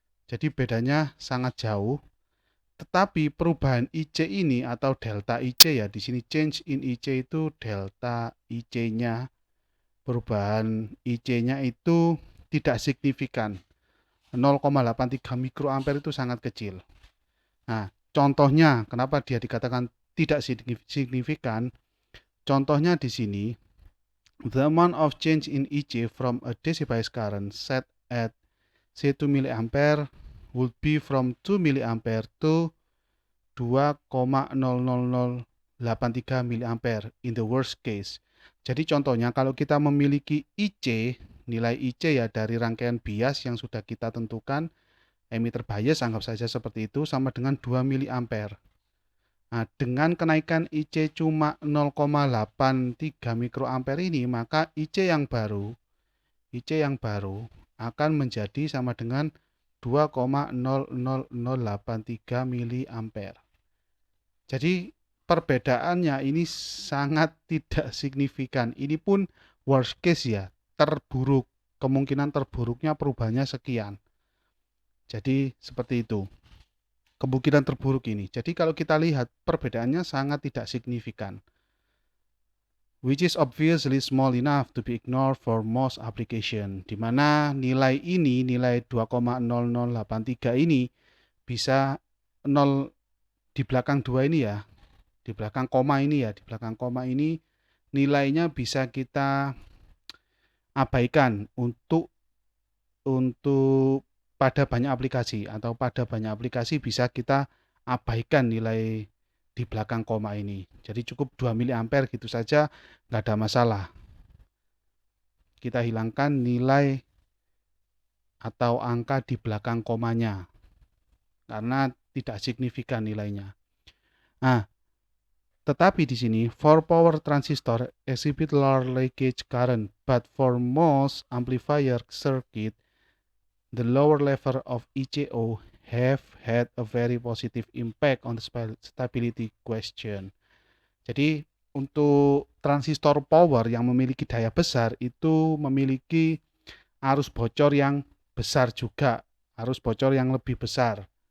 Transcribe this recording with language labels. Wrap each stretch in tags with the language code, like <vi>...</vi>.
<id>Jadi bedanya sangat jauh. Tetapi perubahan IC ini atau delta IC ya, di sini</id> <en>change in IC</en> <id>itu delta IC-nya, perubahan IC-nya itu tidak signifikan. 0,83 mikroampere itu sangat kecil. Nah, contohnya kenapa dia dikatakan tidak signifikan? Contohnya di sini,</id> <en>the amount of change in IC from a DC bias current set at C2 mA would be from 2 mA to 2,00083 mA in the worst case.</en> <id>Jadi contohnya kalau kita memiliki IC, nilai IC ya dari rangkaian bias yang sudah kita tentukan, emitter bias anggap saja seperti itu, sama dengan 2 mA. Nah, dengan kenaikan IC cuma 0,83 mikroampere ini, maka IC yang baru akan menjadi sama dengan 2,00083 mA. Jadi perbedaannya ini sangat tidak signifikan. Ini pun worst case ya, terburuk. Kemungkinan terburuknya perubahannya sekian. Jadi seperti itu. Kemungkinan terburuk ini. Jadi kalau kita lihat perbedaannya sangat tidak signifikan.</id> <en>Which is obviously small enough to be ignored for most application.</en> <id>Di mana nilai ini, nilai 2,0083 ini bisa 0 di belakang 2 ini ya. Di belakang koma ini ya, di belakang koma ini nilainya bisa kita abaikan untuk pada banyak aplikasi, atau pada banyak aplikasi bisa kita abaikan nilai di belakang koma ini. Jadi cukup 2 mA gitu saja, nggak ada masalah. Kita hilangkan nilai atau angka di belakang komanya karena tidak signifikan nilainya. Nah, tetapi di sini</id> <en>for power transistor exhibit lower leakage current, but for most amplifier circuit the lower level of ICO have had a very positive impact on the stability question.</en> <id>Jadi untuk transistor power yang memiliki daya besar itu memiliki arus bocor yang besar juga, arus bocor yang lebih besar.</id>